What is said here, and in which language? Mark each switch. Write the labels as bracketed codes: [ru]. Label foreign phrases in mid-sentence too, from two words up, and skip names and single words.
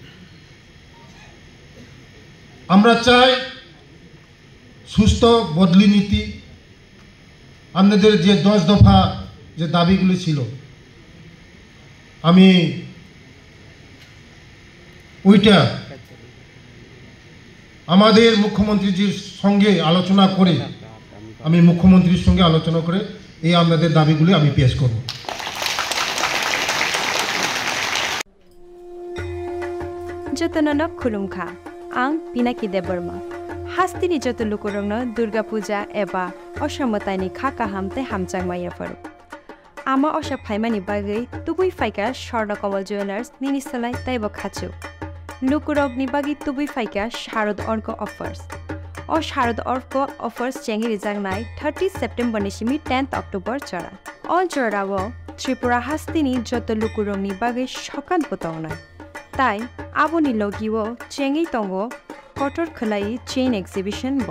[bn] আমরা চাই সুস্থ বদলি নীতি আপনাদের যে 10 দফা যে দাবিগুলি ছিল আমি ওইটা আমাদের মুখ্যমন্ত্রীজির সঙ্গে আলোচনা করে আমি মুখ্যমন্ত্রীর সঙ্গে আলোচনা করে এই আপনাদের দাবিগুলি আমি পেশ করব [trp] जतननक खुलुमखा आं पिनाकी देबबर्मा हास्तिनि जत लुकुरंनो दुर्गा पूजा एबा असमतानि खाका हामते हामचांगमायाफोर आमा अशा फाइमानि बागै तुबुइ फाइका स्वर्णकमल ज्वेलार्स निनिसलाय ताइब खाचु लुकुरगनि बागै तुबुइ फाइका शारद अर्क अफर्स और शारद अर्क अफर्स चेंगि रिजांगनाय 30 सेप्टेम्बर निसिमि 10 अक्टोबर चरा अल चराव त्रिपुरा हास्तिनि जत लुकुरंनि बागै सकान पतावनाय ताई आबोनि लगिओ चेंगि तंगो कटर खलाई चेन एक्जिबिशन ब